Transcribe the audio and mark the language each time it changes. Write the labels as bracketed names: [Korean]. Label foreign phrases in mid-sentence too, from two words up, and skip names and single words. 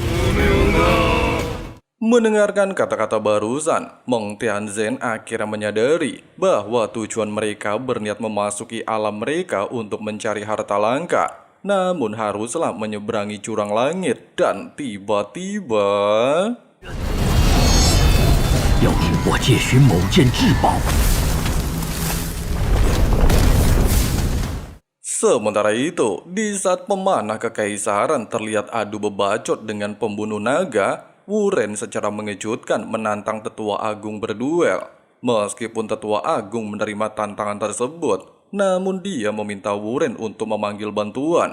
[Indonesian] Mendengarkan kata-kata barusan, Meng Tianzhen akhirnya menyadari bahwa tujuan mereka berniat memasuki alam mereka untuk mencari harta langka, namun haruslah menyeberangi jurang langit dan tiba-tiba... [Chinese] 要是我借寻某件至宝， [Indonesian] Sementara itu, di saat pemanah kekaisaran terlihat adu bebacot dengan pembunuh naga, Wuren secara mengejutkan menantang Tetua Agung berduel. Meskipun Tetua Agung menerima tantangan tersebut, namun dia meminta Wuren untuk memanggil bantuan.